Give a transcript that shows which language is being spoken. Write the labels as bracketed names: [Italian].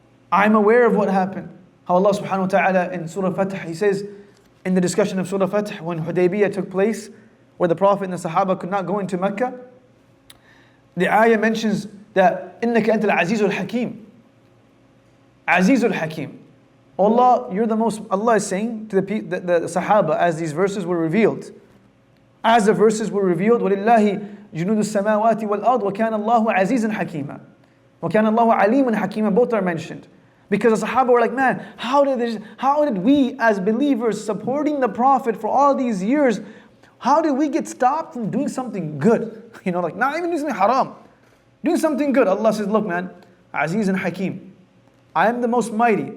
[English] I'm aware of what happened. How Allah subhanahu wa ta'ala in Surah Fath, He says, in the discussion of Surah Fath, when Hudaybiyah took place, where the Prophet and the Sahaba could not go into Mecca, the ayah mentions that, [Arabic] إِنَّكَ أَنْتَ الْعَزِيزُ الْحَكِيمُ. [English] Azizul Hakim. Allah, you're the most, Allah is saying to the Sahaba as these verses were revealed. As the verses were revealed, [Arabic] وَلِلَّهِ جُنُودُ السَّمَاوَاتِ وَالْأَرْضِ وَكَانَ اللَّهُ عَزِيزًا حَكِيمًا. وَكَانَ اللَّهُ عَلِيمًا حَكِيمًا. [English] Both are mentioned. Because the Sahaba were like, man, how did we as believers supporting the Prophet for all these years, how did we get stopped from doing something good? Like not even doing something haram. Doing something good. Allah says, look man, Aziz and Hakim. I am the most mighty.